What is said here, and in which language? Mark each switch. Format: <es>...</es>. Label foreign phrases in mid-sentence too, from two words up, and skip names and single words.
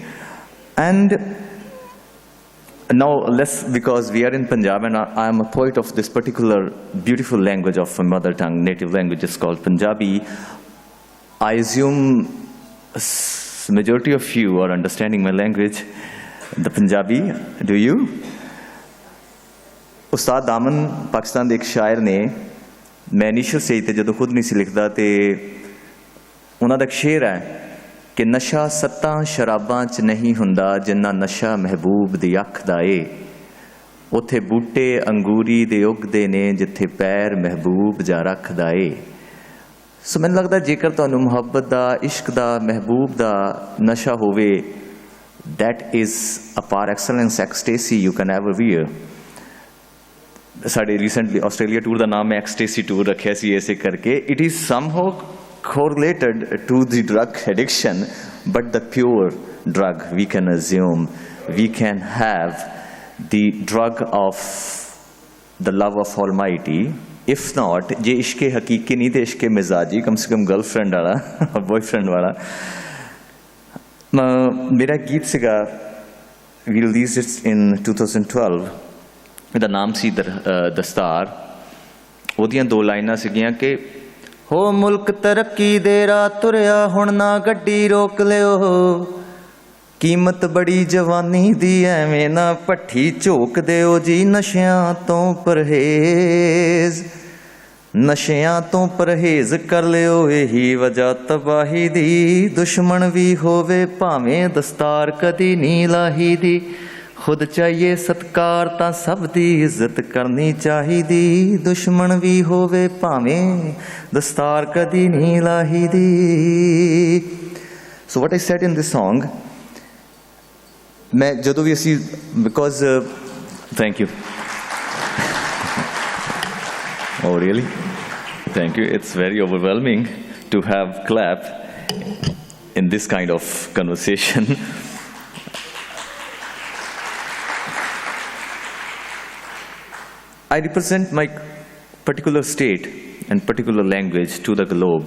<en>And now because we are in Punjab and I am a poet of this particular beautiful language of a mother tongue, native language, is called Punjabi. I assume majority of you are understanding my language, the Punjabi. Do you?</en> <pa>ਉਸਤਾਦ ਦਾਮਨ ਪਾਕਿਸਤਾਨ ਕੇ ਇੱਕ ਸ਼ਾਇਰ ਨੇ, ਮੈਂ</pa> <en>initial stage</en> <pa>ਤੇ ਜਦੋਂ ਖ਼ੁਦ ਨਹੀਂ ਸੀ ਲਿਖਦਾ ਤੇ ਉਨ੍ਹਾਂ ਦਾ ਇੱਕ ਸ਼ੇਅਰ ਹੈ ਕਿ ਨਸ਼ਾ ਸੱਤਾਂ ਸ਼ਰਾਬਾਂ 'ਚ ਨਹੀਂ ਹੁੰਦਾ ਜਿੰਨਾ ਨਸ਼ਾ ਮਹਿਬੂਬ ਦੀ ਅੱਖ ਦਾ ਏ, ਉੱਥੇ ਬੂਟੇ ਅੰਗੂਰੀ ਦੇ ਉੱਗਦੇ ਨੇ ਜਿੱਥੇ ਪੈਰ ਮਹਿਬੂਬ ਜਾ ਰੱਖਦਾ ਏ. ਸੋ ਮੈਨੂੰ ਲੱਗਦਾ ਜੇਕਰ ਤੁਹਾਨੂੰ ਮੁਹੱਬਤ ਦਾ, ਇਸ਼ਕ ਦਾ, ਮਹਿਬੂਬ ਦਾ ਨਸ਼ਾ ਹੋਵੇ,</pa> <en>that is a par excellence ecstasy you can ever wear.</en> <pa>ਸਾਡੇ ਰਿਸੈਂਟਲੀ ਆਸਟ੍ਰੇਲੀਆ ਟੂਰ ਕਾ ਨਾਮ ਹੈ</pa> <en>ecstasy tour</en> <pa>ਰੱਖਾ ਸੀ ਐਸੇ ਕਰਕੇ.</pa> <en>it is somehow correlated to the drug addiction, but the pure drug we can assume we can have the drug of the love of Almighty. If not,</en> <pa>ਜੇ ਇਸ਼ਕੇ ਹਕੀਕੀ ਨਹੀਂ ਥੇ, ਇਸ਼ਕੇ ਮਿਜਾਜ਼ੀ, ਕਮ ਸੇ ਕਮ ਗਰਲਫ੍ਰੈਂਡ ਵਾਲਾ, ਬੁਆਏਫ੍ਰੈਂਡ ਵਾਲਾ. ਮੇਰਾ ਗੀਤ ਸੀਗਾ,</pa> <en>we released it in 2012.</en> <pa>ਇਹਦਾ ਨਾਮ ਸੀ ਦਸਤਾਰ. ਉਹਦੀਆਂ ਦੋ ਲਾਈਨਾਂ ਸੀਗੀਆਂ ਕਿ ਹੋ ਮੁਲਕ ਤਰੱਕੀ ਦੇ ਰਾਹ ਤੁਰਿਆ, ਹੁਣ ਨਾ ਗੱਡੀ ਰੋਕ ਲਿਓ, ਕੀਮਤ ਬੜੀ ਜਵਾਨੀ ਦੀ ਐਵੇਂ ਨਾ ਭੱਠੀ ਝੋਕ ਦਿਓ ਜੀ, ਨਸ਼ਿਆਂ ਤੋਂ ਪਰਹੇਜ਼, ਨਸ਼ਿਆਂ ਤੋਂ ਪਰਹੇਜ਼ ਕਰ ਲਿਓ, ਇਹੀ ਵਜ੍ਹਾ ਤਬਾਹੀ ਦੀ, ਦੁਸ਼ਮਣ ਵੀ ਹੋਵੇ ਭਾਵੇਂ ਦਸਤਾਰ ਕਦੀ ਨਹੀਂ ਲਾਹੀ ਦੀ, ਖ਼ੁਦ ਚਾਹੀਏ ਸਤਿਕਾਰ ਤਾਂ ਸਭ ਦੀ ਇੱਜ਼ਤ ਕਰਨੀ ਚਾਹੀਦੀ, ਦੁਸ਼ਮਣ ਭੀ ਹੋਵੇ ਭਾਵੇਂ ਦਸਤਾਰ ਕਦੀ ਨਹੀਂ ਲਾਹੀ ਦੀ.</pa> <en>So what I said in this song,</en> <pa>ਮੈਂ ਜਦੋਂ ਭੀ ਅਸੀ,</pa> <en>because thank you. Oh really? Thank you. It's very overwhelming to have clap in this kind of conversation. I represent my particular state and particular language to the globe.</en>